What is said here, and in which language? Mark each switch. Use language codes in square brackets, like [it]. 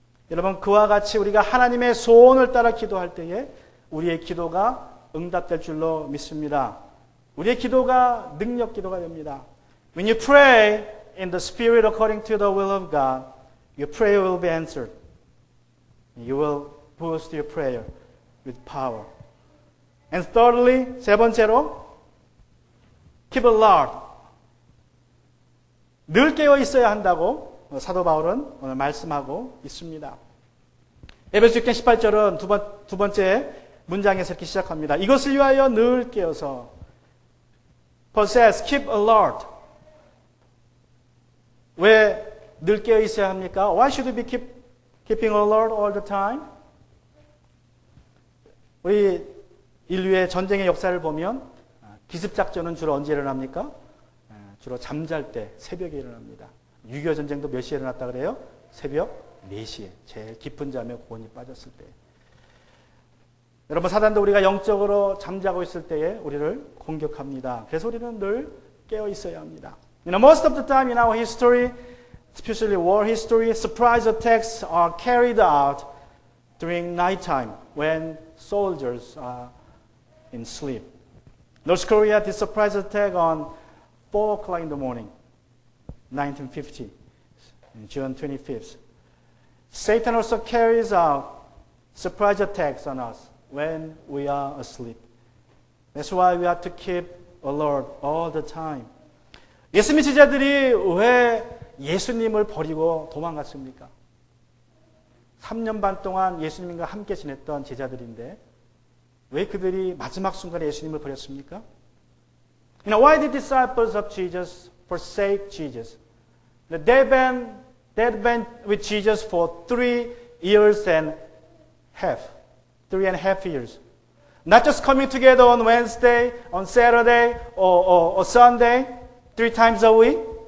[ko] 여러분, 그와 같이 우리가 하나님의 소원을 따라 기도할 때에 우리의 기도가 응답될 줄로 믿습니다. 우리의 기도가 능력 기도가 됩니다. [en] When you pray in the Spirit according to the will of God, your prayer will be answered. You will boost your prayer with power. And thirdly, [ko] 세 번째로, [en] keep alert. [ko] 늘 깨어 있어야 한다고 사도 바울은 오늘 말씀하고 있습니다. 에베소 6장 18절은 두 번째 문장에서 이렇게 시작합니다. 이것을 위하여 늘 깨어서 [en] Paul says, keep alert. [ko] 왜 늘 깨어 있어야 합니까? [en] Why should we be keeping alert all the time? [ko] 우리 인류의 전쟁의 역사를 보면 기습작전은 주로 언제 일어납니까? 주로 잠잘 때 새벽에 일어납니다. 6.25 전쟁도 몇 시에 일어났다 그래요? 새벽 4시에 제일 깊은 잠에 고온이 빠졌을 때. 여러분, 사단도 우리가 영적으로 잠자고 있을 때에 우리를 공격합니다. 그래서 우리는 늘 깨어 있어야 합니다. [en] You know, most of the time in our history, especially war history, surprise attacks are carried out during nighttime when soldiers are in sleep. North Korea did surprise attack on 4 o'clock in the morning, 1950, June 25th. Satan also carries out surprise attacks on us when we are asleep. That's why we have to keep alert all the time. [ko] 예수님 제자들이 왜 예수님을 버리고 도망갔습니까? 3년 반 동안 예수님과 함께 지냈던 제자들인데 왜 그들이 마지막 순간에 예수님을 버렸습니까? [en] You know, why did disciples of Jesus forsake Jesus? They've been with Jesus for 3 years and half. 3.5 years. Not just coming together on Wednesday, on Saturday, or Sunday, 3 times a week.